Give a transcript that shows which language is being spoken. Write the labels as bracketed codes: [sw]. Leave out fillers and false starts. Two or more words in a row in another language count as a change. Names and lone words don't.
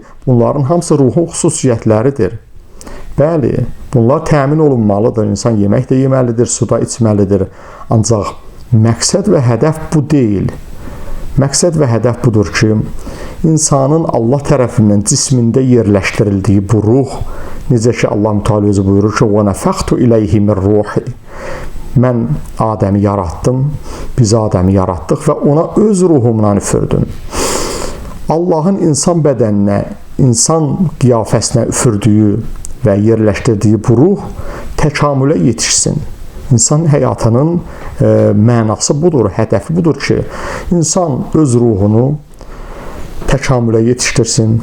[az] Bunların hamısı ruhun xüsusiyyətləridir. Bəli, bunlar təmin olunmalıdır. İnsan yemək də yeməlidir, su da içməlidir. Ancaq məqsəd və hədəf bu deyil. Məqsəd və hədəf budur ki, insanın Allah tərəfindən cismində yerləşdirildiyi bu ruh, necə ki [ar] الله المتعال [az] özü buyurur ki, [ar] وَنَفَخْتُ إِلَيْهِ مِنْ رُوحِ [az] mən Adəmi yaratdım, biz Adəmi yaratdıq və ona öz ruhumdan üfürdüm. Allahın insan bədəninə, insan qiyafəsinə üfürdüyü və yerləşdirdiyi bu ruh təkamülə yetişsin. İnsan həyatının mənası budur, hədəfi budur ki, insan öz ruhunu təkamülə yetişdirsin,